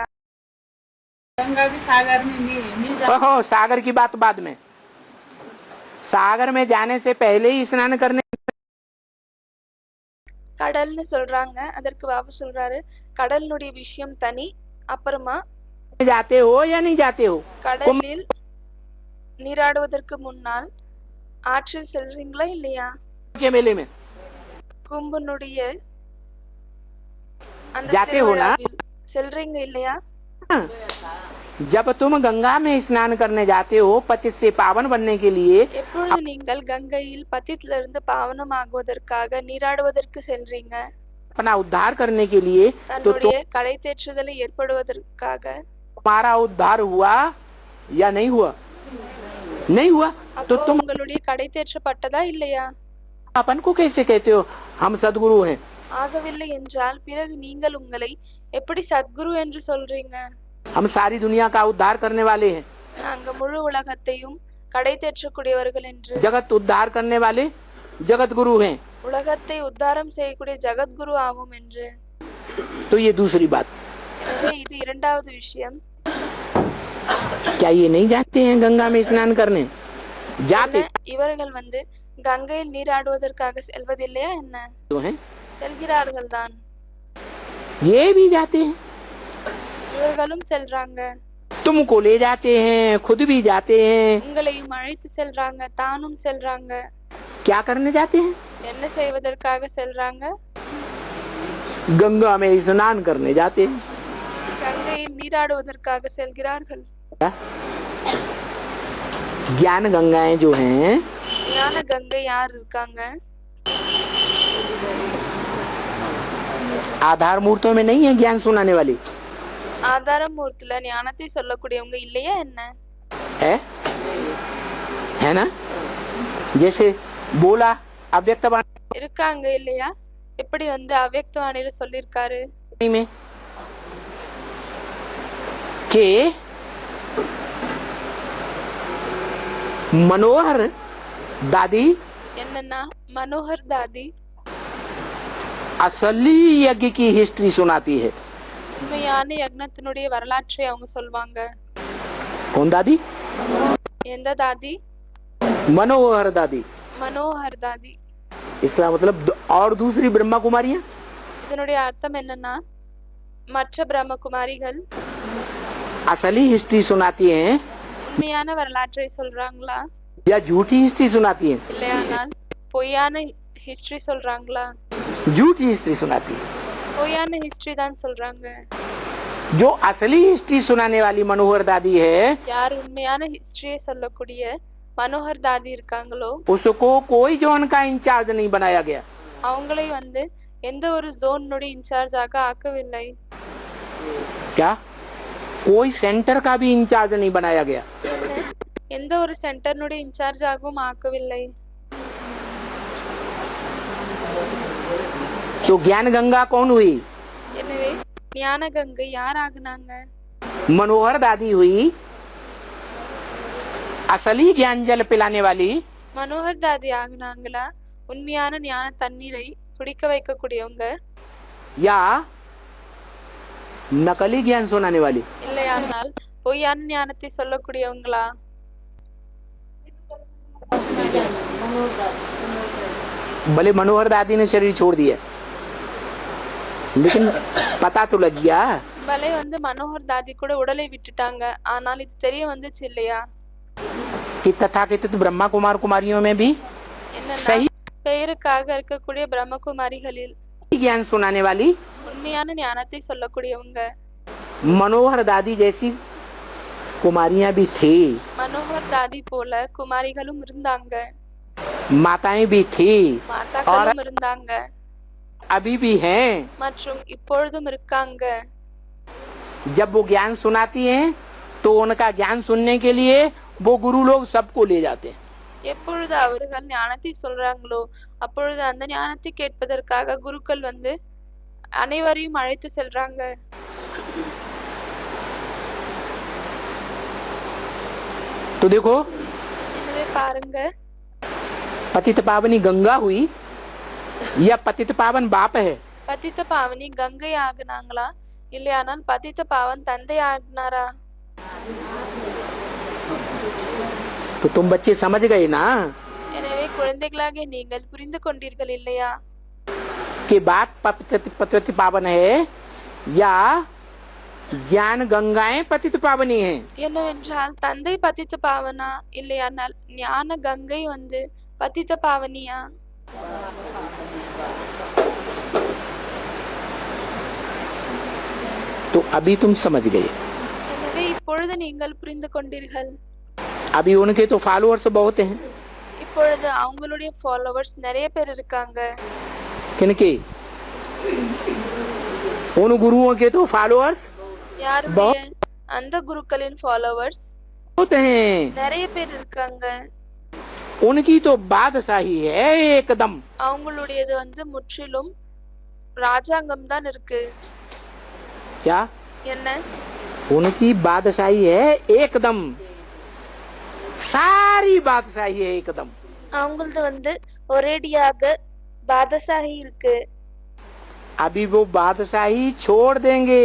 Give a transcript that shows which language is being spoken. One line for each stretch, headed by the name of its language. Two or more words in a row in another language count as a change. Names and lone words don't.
Hindi: गंगा भी सागर में मिल जाती ओहो, सागर की बात बाद में। सागर में जाने से पहले ही स्नान करने
Tamil: கடல்னு சொல்றாங்க, அதற்கு பாபா சொல்றாரு கடலினுடைய விஷயம் தனி, அப்புறமா
Hindi: जाते हो या नहीं जाते हो?
Tamil: கடலில் நீராடுவதற்கு முன்னால் ஆற்றில் செல்றீங்களா இல்லையா?
Hindi: के मेले में
Tamil: கும்பனுடைய அந்த
Hindi: जाते हो ना?
Tamil: திருவிழாவில் செல்றீங்க இல்லையா?
Hindi: जब तुम गंगा में स्नान करने जाते हो पतित से पावन बनने के लिए,
Tamil: எப்பொழுது நீங்கள் கங்கையில் பதித்திலிருந்து பாவனம் ஆகுவதற்காக நீராடுவதற்கு செல்றீங்க,
Hindi: अपना उद्धार करने के लिए, तो
Tamil: தன்னுடைய கடை தேற்றுதலை ஏற்படுவதற்காக,
Hindi: तुम्हारा उद्धार हुआ या नहीं हुआ? नहीं हुआ तो
Tamil: அப்போ
Hindi: तुम
Tamil: உங்களுடைய கடை தேற்றப்பட்டதா இல்லையா?
Hindi: अपन को कैसे कहते हो हम सदगुरु हैं?
Tamil: ஆகவில்லை என்றால் பிறகு நீங்கள் உங்களை எப்படி சத்குரு என்று சொல்றீங்க?
Hindi: हम सारी दुनिया का उद्धार करने वाले हैं।
Tamil: நாங்க முழு உலகத்தையும் கடை தேற்றக்கூடியவர்கள் என்று,
Hindi: जगत उद्धार करने वाले जगत गुरु हैं।
Tamil: உலகத்தை உத்தாரம் செய்யக்கூடிய ஜகத்குரு ஆவோம் என்று.
Hindi: तो ये दूसरी बात।
Tamil: எனவே இது இரண்டாவது விஷயம்.
Hindi: क्या ये नहीं जाते हैं गंगा में स्नान करने? जाते
Tamil: என்ன, இவர்கள் வந்து கங்கையில் நீராடுவதற்காக செல்வதில்லையா என்ன?
Hindi: तो हैं,
Tamil: செல்கிறார்கள் தான்,
Hindi: ये भी जाते हैं।
Tamil: இவர்களும் செல்றாங்க,
Hindi: तुमको ले जाते हैं, खुद भी जाते हैं।
Tamil: உங்களையும் அழைத்து செல்றாங்க, தானும் செல்றாங்க.
Hindi: क्या करने जाते हैं?
Tamil: என்ன செய்வதற்காக செல்றாங்க?
Hindi: गंगा में स्नान करने जाते हैं।
Tamil: கங்கையில் நீராடுவதற்காக செல்கிறார்கள்.
Hindi: ज्ञान गंगाएं जो हैं
Tamil: ஞான கங்கை யார் இருக்காங்க?
Hindi: आधार मूर्तों में नहीं है ज्ञान सुनाने वाली
Tamil: ஆதார மூர்த்தில ஞானத்தை சொல்லக்கூடியவங்க இல்லையா என்ன?
Hindi: है ना? जैसे बोला अव्यक्त
Tamil: இருக்காங்க இல்லையா? எப்படி வந்து அவ்யக்தவாணியில சொல்லிருக்காரு
Hindi: में के मनोहर दादी
Tamil: என்னன்னா மனோகர் தாதி
Hindi: असली यज्ञ की हिस्ट्री सुनाती है।
Tamil: உண்மையான யக்னத்தினுடைய வரலாற்றை அவங்க சொல்வாங்க.
Hindi: कौन दादी?
Tamil: எந்த தாதி?
Hindi: मनोहर दादी।
Tamil: மனோகர் தாதி.
Hindi: इसका मतलब और दूसरी ब्रह्मा कुमारियां?
Tamil: இதனுடைய அர்த்தம் என்னன்னா மற்ற பிரம்மகுமாரிகள்
Hindi: असली हिस्ट्री सुनाती हैं
Tamil: உண்மையான வரலாற்றை சொல்றாங்களா
Hindi: या झूठी हिस्ट्री सुनाती हैं?
Tamil: இல்லையானால் பொய்யான ஹிஸ்டரி சொல்றாங்களா?
Hindi: झूठी हिस्ट्री सुनाती है।
Tamil: பொய்யான ஹிஸ்டரி தான் சொல்றாங்க.
Hindi: जो असली हिस्ट्री सुनाने वाली मनोहर दादी है
Tamil: யார் உண்மையான ஹிஸ்டரியை சொல்லக்கூடிய மனோகர் தாதி இருக்காங்களோ
Hindi: उसको कोई जोन का इंचार्ज नहीं बनाया गया।
Tamil: அவங்களை வந்து எந்த ஒரு ஜோனுடைய இன்சார்ஜாக ஆக்கவில்லை.
Hindi: क्या? कोई सेंटर का भी इंचार्ज नहीं बनाया गया।
Tamil: எந்த ஒரு சென்டர்னுடைய இன்சார்ஜாகவும் ஆக்கவில்லை.
Hindi: तो ज्ञान गंगा कौन हुई?
Tamil: எனவே ஞான கங்கை யார் ஆகுனாங்க?
Hindi: मनोहर दादी हुई। असली ज्ञान जल पिलाने वाली
Tamil: மனோகர் தாதி ஆகுனாங்களா? உண்மையான ஞான தண்ணீரை குடிக்க வைக்கக்கூடியவங்க.
Hindi: या नकली ज्ञान सुनाने वाली।
Tamil: இல்லையானால் பொய்யான ஞானத்தை சொல்லக்கூடியவங்களா?
Hindi: भले मनोहर दादी ने शरीर छोड़ दिया, लेकिन पता तो लग गया
Tamil: பலே வந்து மனோகர் தாதி கூட உடலை விட்டுட்டாங்க, ஆனால் இது தெரிய வந்துச்சு இல்லையா?
Hindi: कि तथाकथित ब्रह्मा कुमार कुमारियों में भी
Tamil: என்னன்னா
Hindi: सही
Tamil: பெயருக்காக இருக்கக்கூடிய பிரம்மகுமாரிகளில்
Hindi: ज्ञान सुनाने वाली
Tamil: உண்மையான ஞானத்தை சொல்லக்கூடியவங்க
Hindi: मनोहर दादी जैसी कुमारियां भी थी,
Tamil: மனோகர் தாதி போல குமாரிகளும் இருந்தாங்க,
Hindi: माताएं भी थी,
Tamil: மாதாக்களும் இருந்தாங்க,
Hindi: अभी भी हैं।
Tamil: மற்றும் இப்பொழுதும் இருக்காங்க।
Hindi: जब वो ज्ञान सुनाती हैं तो उनका ज्ञान सुनने के लिए वो गुरु लोग सबको ले जाते हैं।
Tamil: எப்பொழுது அவர்கள் ஞானத்தை சொல்றாங்களோ அப்பொழுது அந்த ஞானத்தை கேட்பதற்காக குருக்கள் வந்து அனைவரையும் அழைத்து செல்றாங்க।
Hindi: तो देखो,
Tamil: எனவே பாருங்க,
Hindi: पतित पावनी गंगा हुई या पतित पावन बाप है?
Tamil: பதித்த பாவனி கங்கை ஆகுனாங்களா இல்லையானால் பதித்த பாவன் தந்தை ஆகினாரா?
Hindi: तो तुम बच्चे समझ गए ना
Tamil: எனவே குழந்தைகளாகிய நீங்கள் புரிந்து கொண்டீர்கள் இல்லையா?
Hindi: कि बात पतित पावन है या ज्ञान गंगाएं पतित पावनी है?
Tamil: என்னவென்றால் தந்தை பதித்த பாவனா இல்லையானால் ஞான கங்கை வந்து பதித்த பாவனியா?
Hindi: तो अभी तुम समझ गए।
Tamil: எனவே இப்பொழுது நீங்கள் புரிந்து கொண்டீர்கள்।
Hindi: अभी उनके तो फॉलोअर्स बहुत हैं।
Tamil: இப்பொழுது அவங்களுடைய ஃபாலோவர்ஸ் நிறைய பேர் இருக்காங்க।
Hindi: किनके? उन गुरुओं के तो फॉलोअर्स
Tamil: யாருடைய? அந்த குருக்களின் ஃபாலோவர்ஸ்
Hindi: बहुत हैं।
Tamil: நிறைய பேர் இருக்காங்க।
Hindi: उनकी तो बादशाही है एकदम।
Tamil: அவங்களுடையது வந்து முற்றிலும் ராஜாங்கம் தான் இருக்கு।
Hindi: क्या?
Tamil: என்ன?
Hindi: उनकी बादशाही है एकदम, सारी बादशाही है एकदम।
Tamil: அவங்களது வந்து ஒரேடியாக பாதசாஹி இருக்கு।
Hindi: अभी वो बादशाही छोड़ देंगे।